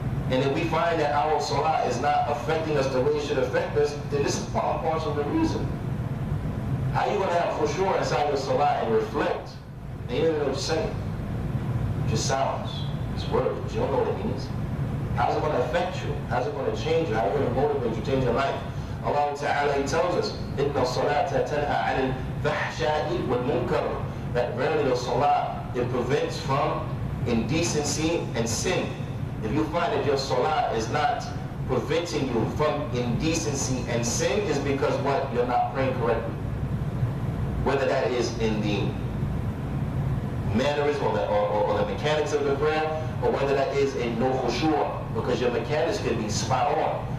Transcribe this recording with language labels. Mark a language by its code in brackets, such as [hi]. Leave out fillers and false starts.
[en] And if we find that our salah is not affecting us the way it should affect us, then this is part and parcel of the reason. How are you going to have khushu' inside your salah and reflect? And you don't even know what you're saying. Just sounds. It's words, but you don't know what it means. How's it going to affect you? How's it going to change you? How is it going to motivate you, change your life? Allah Ta'ala, He tells us, [ar] إِنَّ الصَّلَاةَ تَنْهَى عَنِ الْفَحْشَاءِ وَالْمُنْكَرِ. [en] That verily the salah, it prevents from indecency and sin. If you find that your salah is not preventing you from indecency and sin, is because what? You're not praying correctly. Whether that is in the mannerism or the mechanics of the prayer, or whether that is in no khushu', because your mechanics can be spot on.